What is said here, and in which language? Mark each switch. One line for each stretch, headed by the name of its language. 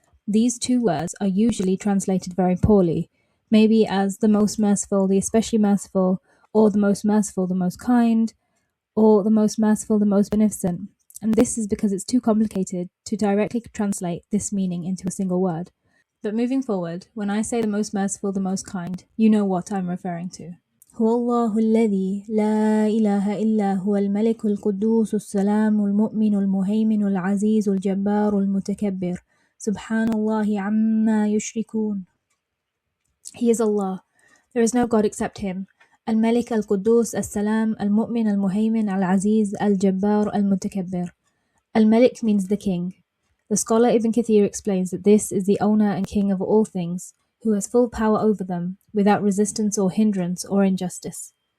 English: These two words are usually translated very poorly, maybe as the most merciful, the especially merciful, or the most merciful, the most kind, or the most merciful, the most beneficent. And this is because it's too complicated to directly translate this meaning into a single word. But moving forward, when I say the most merciful, the most kind, you know what I'm referring to.
Arabic: هو الله الذي لا إله إلا هو الملك القدوس السلام المؤمن المهيمن العزيز الجبار المتكبر سبحان الله عما يشركون.
English: He is Allah. There is no God except Him. Al-Malik al-Quddus al-Salam al-Mu'min al-Muhaymin al-Aziz al-Jabbar al-Mutakabbir. Al-Malik means the king. The scholar Ibn Kathir explains that this is the owner and king of all things, who has full power over them, without resistance or hindrance or injustice.